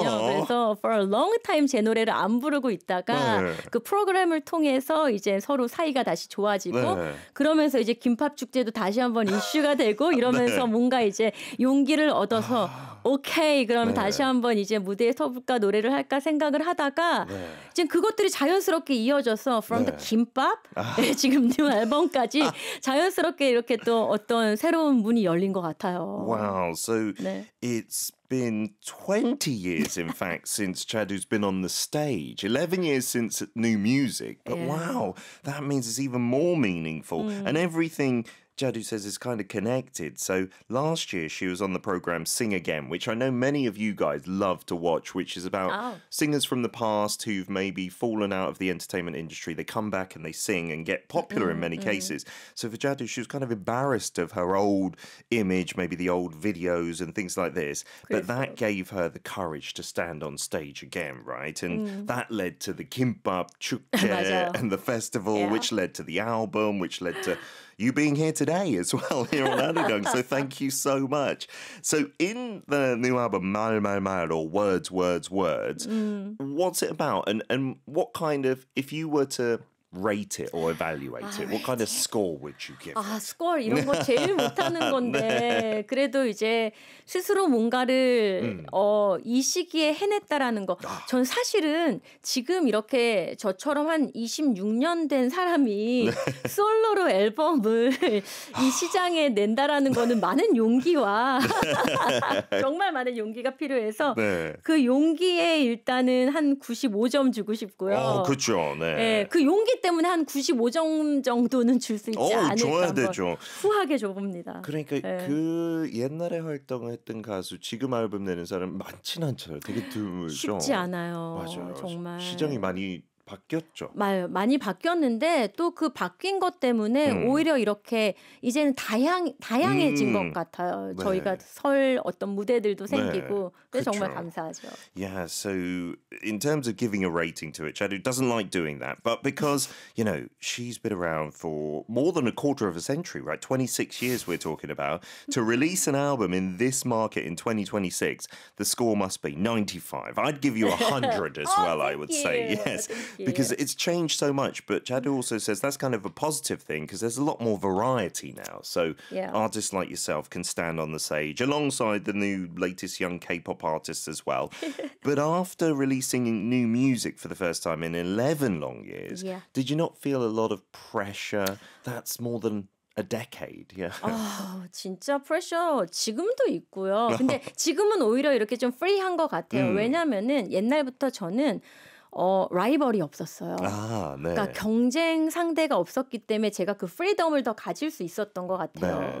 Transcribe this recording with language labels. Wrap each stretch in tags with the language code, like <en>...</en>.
<ko>그래서</ko> <en>for a long time</en> <ko>제 노래를 안 부르고 있다가 그 프로그램을 통해서 이제 서로 사이가 다시 좋아지고 그러면서 이제 김밥 축제도 다시 한번 이슈가 되고 이러면서 뭔가 이제 용기를 얻어서 오케이 그러면 다시 한번 이제 무대에 서볼까 노래를 할까 생각을 하다가 지금 그것들이 자연스럽게 이어져서 from the 김밥 지금 new 앨범까지 자연스럽게 이렇게 또 어떤 새로운 문이 열린 것 같아요.</ko> <en>Wow, so</en> <ko>네.</ko> <en>it's been 20 years in fact since Jadu's been on the stage. 11 years since new music, but wow, that means it's even more meaningful and everything Jadu says it's kind of connected. So last year she was on the program Sing Again, which I know many of you guys love to watch, which is about singers from the past who've maybe fallen out of the entertainment industry. They come back and they sing and get popular in many cases. So for Jadu, she was kind of embarrassed of her old image, maybe the old videos and things like this. But that gave her the courage to stand on stage again, right? And that led to the kimbap, chukje and the festival, which led to the album, which led to you being here today as well here on Arirang. So thank you so much. So in the new album, Mal Mal Mal, or Words, Words, Words, what's it about? And what kind of, if you were to rate it or evaluate it, what kind of score would you give?</en> <ko>아, score 이런 거 제일 못하는 건데 그래도 이제 스스로 뭔가를 이 시기에 해냈다라는 거. 전 사실은 지금 이렇게 저처럼 한 26년 된 사람이 솔로로 앨범을 이 시장에 낸다라는 거는 많은 용기와 정말 많은 용기가 필요해서 그 용기에 일단은 한 95점 주고 싶고요. 그렇죠. 네. 그 용기 때문에 한 95점 정도는 줄 수 있지 않을까 한번 후하게 줘봅니다. 그러니까 네. 그 옛날에 활동했던 가수 지금 앨범 내는 사람 많진 않죠. 되게 드물죠. 쉽지 않아요. 맞아요. 정말. 시장이 많이 바뀌었죠. 많이 바뀌었는데 또 그 바뀐 것 때문에 오히려 이렇게 이제는 다양해진 것 같아요. 네. 저희가 설 어떤 무대들도 생기고 그래서 정말 감사하죠.</ko> <en>Yeah, so in terms of giving a rating to it, Jadu doesn't like doing that. But because, you know, she's been around for more than a quarter of a century, right? 26 years we're talking about. To release an album in this market in 2026, the score must be 95. I'd give you 100 as well, I would say. Yes. Because it's changed so much. But Jadu also says that's kind of a positive thing because there's a lot more variety now. So artists like yourself can stand on the stage alongside the new latest young K-pop artists as well. But after releasing new music for the first time in 11 long years, did you not feel a lot of pressure? That's more than a decade. Yeah.</en> <ko>아, 진짜 프레셔 지금도 있고요. 근데 지금은 오히려 이렇게 좀 프리한 것 같아요. 왜냐면은 옛날부터 저는 라이벌이 없었어요. 그러니까 경쟁 상대가 없었기 때문에 제가 그 프리덤을 더 가질 수 있었던 것 같아요.</ko>